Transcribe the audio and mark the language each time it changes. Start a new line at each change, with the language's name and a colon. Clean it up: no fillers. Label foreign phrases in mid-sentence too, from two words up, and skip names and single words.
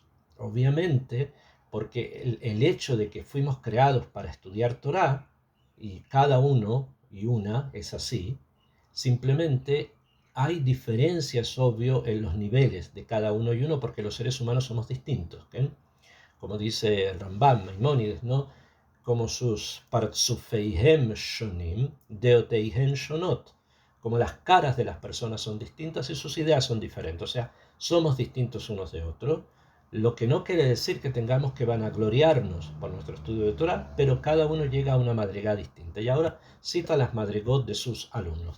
Spanish: Obviamente, porque el hecho de que fuimos creados para estudiar Torah, y cada uno y una es así, simplemente hay diferencias, obvio, en los niveles de cada uno y uno porque los seres humanos somos distintos. ¿Okay? Como dice el Rambam, Maimónides, ¿no? Como sus
Hebrew: פרצופיהם שונים, דעותיהם שונות.
Spanish: Como las caras de las personas son distintas y sus ideas son diferentes. O sea, somos distintos unos de otros. Lo que no quiere decir que tengamos que vanagloriarnos por nuestro estudio de Torah, pero cada uno llega a una madrigá distinta. Y ahora cita las madrigot de sus alumnos.